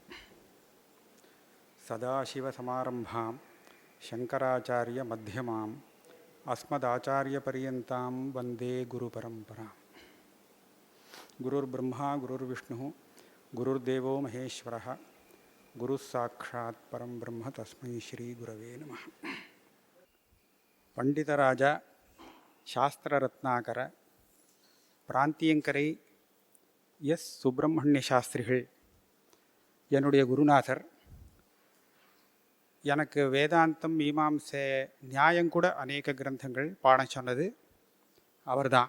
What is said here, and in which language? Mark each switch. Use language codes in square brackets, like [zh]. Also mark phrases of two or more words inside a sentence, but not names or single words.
[sa] ಸದಾಶಿವಸಮಾರಂಭಾಂ ಶಂಕರಾಚಾರ್ಯ ಮಧ್ಯಮಾಂ ಅಸ್ಮದಾಚಾರ್ಯಪರ್ಯಂತಾಂ ವಂದೇ ಗುರುಪರಂಪರಾಂ. ಗುರುರ್ಬ್ರಹ್ಮ ಗುರುರ್ವಿಷ್ಣು ಗುರುರ್ದೇವೋ ಮಹೇಶ್ವರಃ ಗುರುಸ್ಸಾಕ್ಷಾತ್ ಪರಂ ಬ್ರಹ್ಮ ತಸ್ಮೈ ಶ್ರೀ ಗುರವೇ ನಮಃ. [ta] பண்டிதராஜா சாஸ்திரரத்னாகர பிராந்தியங்கரை எஸ் சுப்பிரமணிய சாஸ்திரிகள் என்னுடைய குருநாதர். எனக்கு வேதாந்தம் மீமாம்சை நியாயங்கூட அநேக கிரந்தங்கள் பாடம் சொன்னது அவர்தான்.